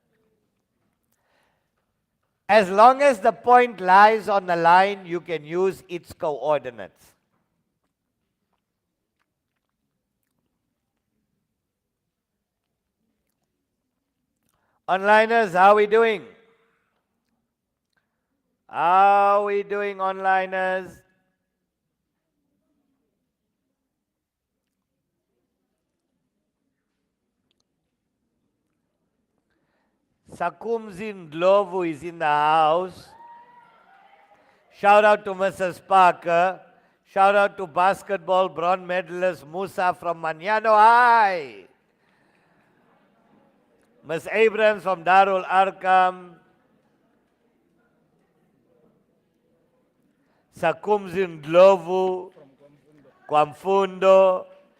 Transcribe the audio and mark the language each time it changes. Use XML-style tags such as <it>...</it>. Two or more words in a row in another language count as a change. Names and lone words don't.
<en>As long as the point lies on the line, you can use its coordinates. Onliners, how are we doing? How are we doing, onliners? Sakumzi Ndlovu is in the house. Shout out to Mrs. Parker. Shout out to basketball bronze medalist Musa from Manyano High. Ms. Abrams from Darul Arkam. Sakumzi Ndlovu, Kwamfundo.</en>